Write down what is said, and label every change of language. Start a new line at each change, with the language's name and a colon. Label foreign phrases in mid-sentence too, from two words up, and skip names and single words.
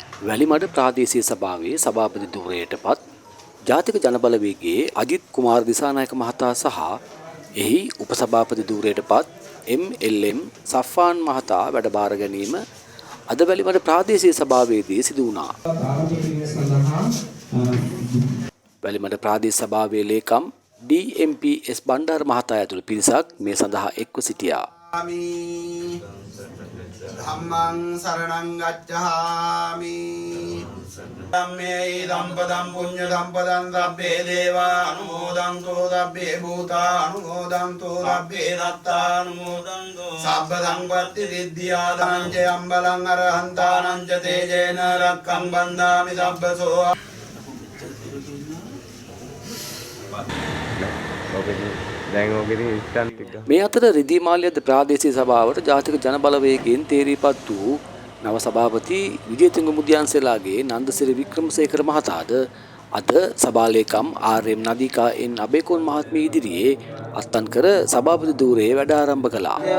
Sinhala: වැලිමඩ ප්‍රාදේශීය සභාවේ සභාපති ධුරයටපත් ජාතික ජනබලවේගයේ අජිත් කුමාර දිසානායක මහතා සහ එහි උපසභාපති ධුරයටපත් MLM සෆ්ෆාන් මහතා වැඩබාර ගැනීම අද වැලිමඩ ප්‍රාදේශීය සභාවේදී සිදු වුණා. වැලිමඩ ප්‍රාදේශීය සභාවේ ලේකම් DMPS බණ්ඩාර මහතා ඇතුළු පිරිසක් මේ සඳහා එක්ව සිටියා.
Pali: ධම්මං සරණං ගච්ඡාමි ධම්මේ සම්පදං පුඤ්ඤ සම්පදං සබ්බේ දේවා අනුමෝදන්තෝ සබ්බේ භූතා අනුමෝදන්තෝ සබ්බේ සත්තා අනුමෝදන්තෝ සබ්බ සංපත්ති සිද්ධියා ධනං ච අම්බලං අරහන්තානං ච තේජේන රක්ඛං බන්දාමි සබ්බසෝ
Sinhala: මේ අතර රිදී මාලියද ප්‍රාදේශීය සභාවට ජාතික ජනබලවේගයෙන් තේරීපත් වූ නව සභාපති විජේතුංග මුදියන්සේලාගේ නන්දසිරි වික්‍රමසේකර මහතාද අද සභාලේකම් RM නදීකා එන් අබේකෝන් මහත්මිය ඉදිරියේ අත්පත් කර සභාපති ධූරයේ වැඩ ආරම්භ කළා.